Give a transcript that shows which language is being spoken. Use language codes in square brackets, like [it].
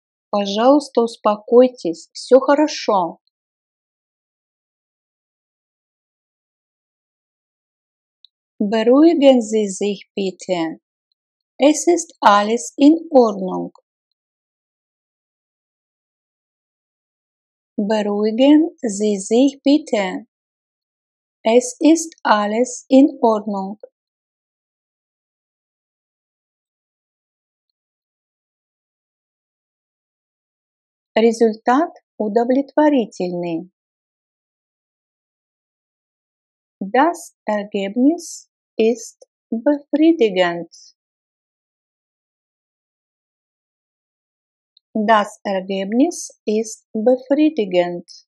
[ru] Пожалуйста, успокойтесь, все хорошо. [de] Beruhigen Sie sich bitte. Es ist alles in Ordnung. Beruhigen Sie sich bitte. Es ist alles in Ordnung. [ru] Результат удовлетворительный. [de] Das Ergebnis ist befriedigend. Das Ergebnis ist befriedigend.